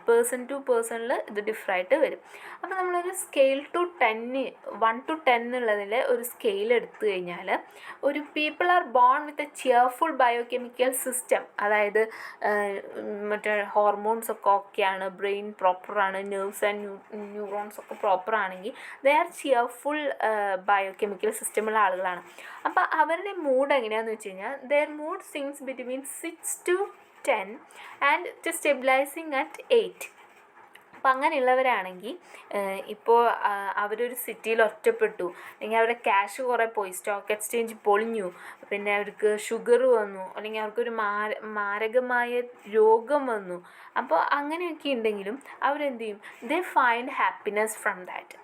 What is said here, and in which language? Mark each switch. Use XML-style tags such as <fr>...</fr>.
<ml>Person to പേഴ്സണിൽ ഇത് ഡിഫറായിട്ട് വരും. അപ്പോൾ നമ്മളൊരു സ്കെയിൽ ടു 1 to 10 എന്നുള്ളതിൽ ഒരു സ്കെയിൽ എടുത്തു കഴിഞ്ഞാൽ ഒരു</ml> <en>people are born with a cheerful biochemical system,</en> <ml>അതായത് മറ്റേ ഹോർമോൺസ് ഒക്കെ ഓക്കെയാണ്, ബ്രെയിൻ പ്രോപ്പറാണ്, നെർവ്സ് ആൻഡ് ന്യൂറോൺസ് ഒക്കെ പ്രോപ്പറാണെങ്കിൽ ദേ ആർ ചിയർഫുൾ ബയോകെമിക്കൽ സിസ്റ്റമുള്ള ആളുകളാണ്. അപ്പോൾ അവരുടെ മൂഡ് എങ്ങനെയാണെന്ന് വെച്ച് കഴിഞ്ഞാൽ</ml> <en>their mood sinks between 6 to 10 and to stabilizing at 8.</en> <ml>അപ്പം അങ്ങനെയുള്ളവരാണെങ്കിൽ ഇപ്പോൾ അവരൊരു സിറ്റിയിൽ ഒറ്റപ്പെട്ടു, അല്ലെങ്കിൽ അവരുടെ ക്യാഷ് കുറേ പോയി, സ്റ്റോക്ക് എക്സ്ചേഞ്ച് പൊളിഞ്ഞു, പിന്നെ അവർക്ക് ഷുഗർ വന്നു, അല്ലെങ്കിൽ അവർക്കൊരു മാരകമായ രോഗം വന്നു. അപ്പോൾ അങ്ങനെയൊക്കെ ഉണ്ടെങ്കിലും അവരെന്ത് ചെയ്യും,</ml> <en>They find happiness from that.</en>